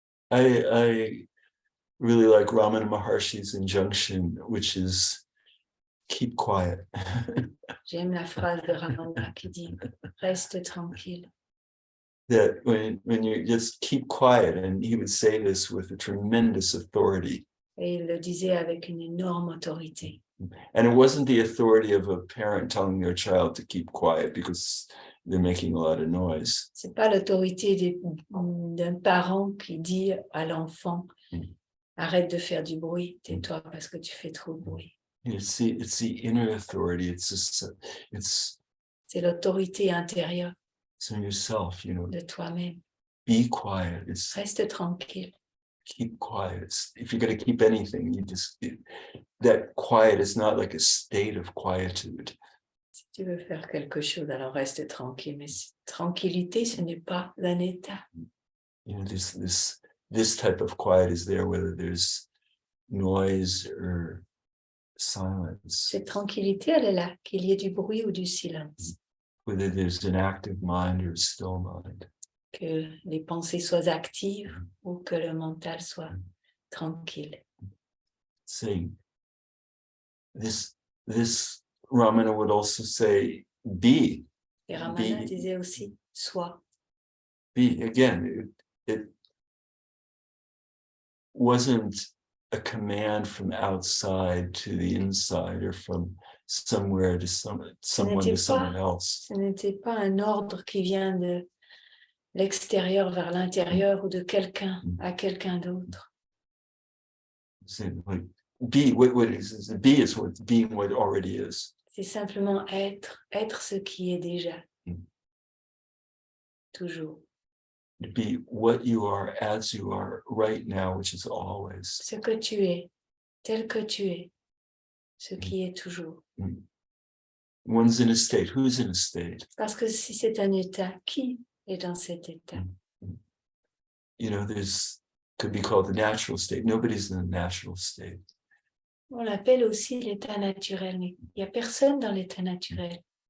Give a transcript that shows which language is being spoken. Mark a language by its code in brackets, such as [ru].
[en] I really like Ramana Maharshi's injunction, which is keep quiet. [fr] J'aime la phrase de Ramana qui dit « Reste tranquille ». [en] That when you just keep quiet, and he would say this with a tremendous authority. [fr] Et il le disait avec une énorme autorité. [en] And it wasn't the authority of a parent telling their child to keep quiet because they're making a lot of noise. [fr] C'est pas l'autorité d'un parent qui dit à l'enfant « Arrête de faire du bruit, tais-toi parce que tu fais trop de bruit ». [en] It's the inner authority. It's [fr] C'est l'autorité intérieure [en] in yourself, you know. [fr] de toi-même. [en] Be quiet. [fr] Reste tranquille. [en] Keep quiet. If you're going to keep anything, that quiet is not like a state of quietude. [fr] Si tu veux faire quelque chose, alors reste tranquille. Mais tranquillité, ce n'est pas un état. [en] You know, this type of quiet is there whether there's noise or silence, [fr] Cette tranquillité, elle est là, qu'il y ait du bruit ou du silence. [en] whether there's an active mind or a still mind. [fr] Que les pensées soient actives ou que le mental soit tranquille. [en] Saying this Ramana would also say be. [fr] Et Ramana [en] Be. [fr] disait aussi sois. [en] Be again. It wasn't a command from outside to the inside or from somewhere to someone to someone else. [fr] Ce n'était pas un ordre qui vient de l'extérieur vers l'intérieur ou de quelqu'un à quelqu'un d'autre. [en] Say, like, be what is be is what being what already is. [fr] C'est simplement être ce qui est déjà. Toujours. [en] Be what you are as you are right now, which is always. [fr] Ce que tu es, tel que tu es, ce qui est toujours. [en] One's in a state. Who's in a state? [fr] Parce que si c'est un état, qui est dans cet état? [en] You know, could be called the natural state. Nobody's in the natural state. [fr] On l'appelle aussi l'état naturel, mais il n'y a personne dans l'état naturel.